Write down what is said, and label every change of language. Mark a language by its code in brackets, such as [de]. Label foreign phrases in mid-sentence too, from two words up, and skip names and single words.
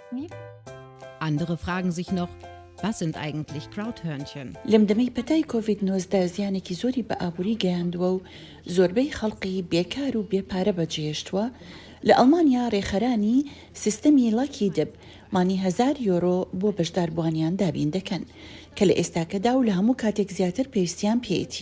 [de] Andere fragen sich noch, was sind eigentlich Crowdhörnchen? [ckb] لەم دەمەی پەتای کۆڤید-19 زیانێکی زۆری بە ئابووری گەیاندووە و زۆربەی خەڵقی بێکار و بێپارە بەجێهێشتووە. لە ئەڵمانیا ڕێخەرانی سیستەمی لاکی دب مانی 1000 یۆرۆ بۆ بەشداربووانیان دابین دەکەن کە لە ئێستاکەدا و لە هەموو کاتێک زیاتر پێویستیان پێیەتی.